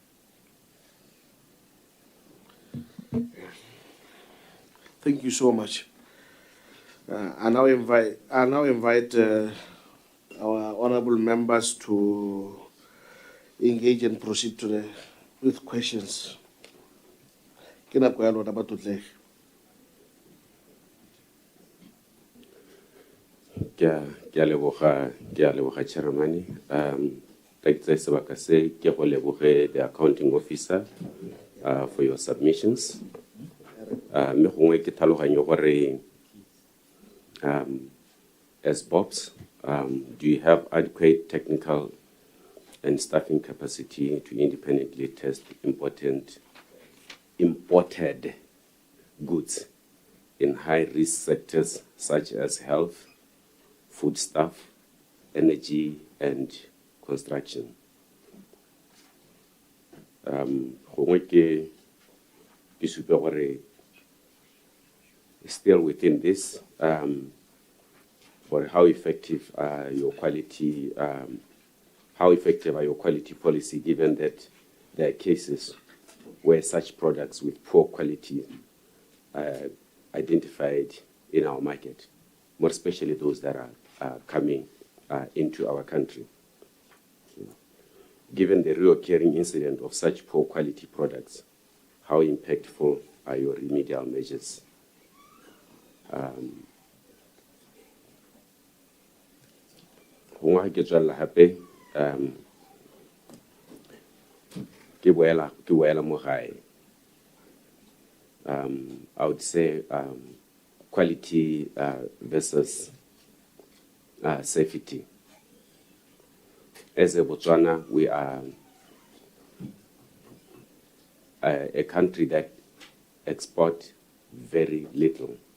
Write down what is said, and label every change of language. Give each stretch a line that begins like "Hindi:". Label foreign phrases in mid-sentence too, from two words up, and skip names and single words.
English: Thank you so much. I now invite our honourable members to engage and proceed with questions.
Tswana: Ke nako ya lona batlotlegi. Ke a leboga chairman.
English: Like I
Tswana: sebaka se ke go leboge
English: the accounting officer for your submissions.
Tswana: Me gongwe ke tlhaloganyo gore
English: as BOPS, do you have adequate technical and staffing capacity to independently test imported goods in high-risk sectors such as health, foodstuff, energy, and construction?
Tswana: Gongwe ke supe gore
English: still within this, for how effective are your quality policy, given that there are cases where such products with poor quality are identified in our market, more especially those that are coming into our country. Given the reoccurring incident of such poor quality products, how impactful are your remedial measures?
Tswana: Gongwe ke tswalla hape ke boela mo gae.
English: I would say quality versus safety. As a Botswana, we are a country that exports very little.